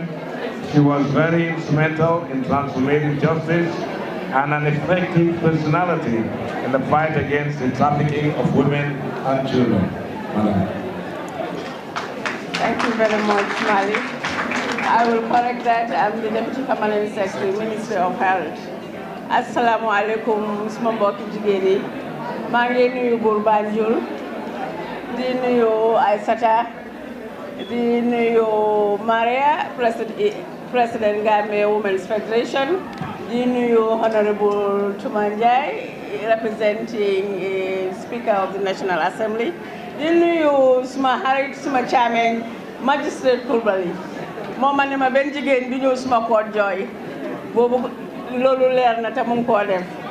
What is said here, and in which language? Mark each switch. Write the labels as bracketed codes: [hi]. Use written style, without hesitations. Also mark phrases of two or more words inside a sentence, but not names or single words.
[en] She was very instrumental in transformating justice and an effective personality in the fight against the trafficking of women and children. Madam. Thank you very much, Malick. I will correct that. I'm the Deputy Permanent Secretary, Ministry of Health. [wo] asalaamaaleykum suma mbokki jigéen yi maa ngi nuyu buur Banjul di nuyu Aïssata di nuyu Maria President Gambia Women's Federation di nuyu Honorable Tumanjai [en] representing Speaker of the National Assembly [wo] di nuyu suma xarit suma chairman Magistrate Coulibaly moo ma ne ma benn jigéen du ñëw suma koot jooy boobu loolu leer na te mu ngi koo def